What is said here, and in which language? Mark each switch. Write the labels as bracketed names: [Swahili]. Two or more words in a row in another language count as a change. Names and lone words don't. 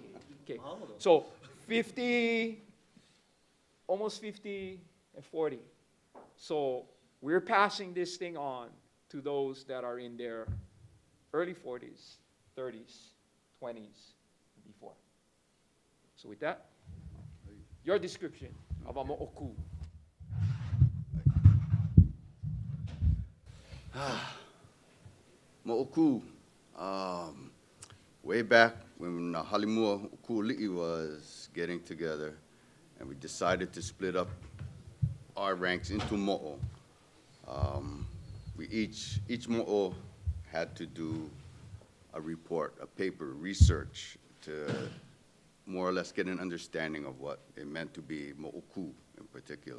[English] So 50, almost 50 and 40. So we're passing this thing on to those that are in their early 40s, 30s, 20s, and before. So with that, your description of a moʻoku. Moʻoku, way back when Halimua Ukuli'i was getting together, and we decided to split up our ranks into mo'o. Each mo'o had to do a report, a paper, research to more or less get an understanding of what it meant to be mo'oku in particular.